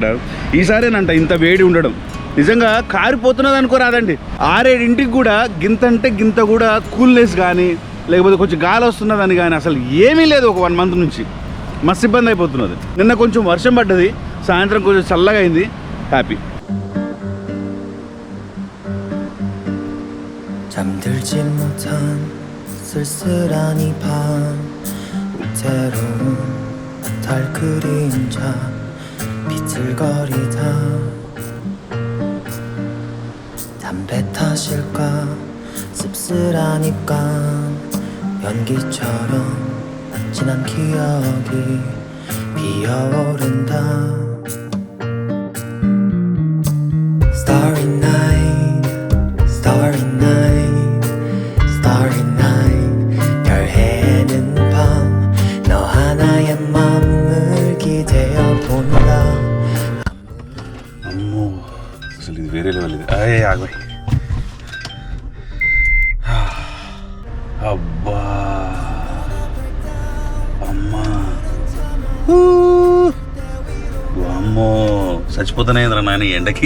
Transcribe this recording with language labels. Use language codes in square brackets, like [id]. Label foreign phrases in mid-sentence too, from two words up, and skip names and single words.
[te] ఈసారేనంట ఇంత వేడి ఉండడం. నిజంగా కారిపోతున్నది అనుకోరాదండి. 6-7 కూడా గింత అంటే గింత కూడా కూల్నెస్ కానీ లేకపోతే కొంచెం గాలి వస్తున్నదని కానీ అసలు ఏమీ లేదు. ఒక 1 మంత్ నుంచి మస్తు ఇబ్బంది అయిపోతున్నది. నిన్న కొంచెం వర్షం పడ్డది, సాయంత్రం కొంచెం చల్లగా అయింది. హ్యాపీ. [ko] 잠들지 못한 쓸쓸한 이 밤 위태로운 달 그림자 비틀거리다 담배 탓일까 씁쓸한 입감 연기처럼 진한 기억이 피어오른다 [en] Starry night, starry night, starry night [ko] 별 해는 밤 너 하나의 맘을 기대어 본다 [te] అమ్మో అసలు ఇది వేరే లెవెల్. ఇది అయ్యే ఆగోయ్. అబ్బా అమ్మా అమ్మో చచ్చిపోతానేంద్రా నాయన ఎండకి.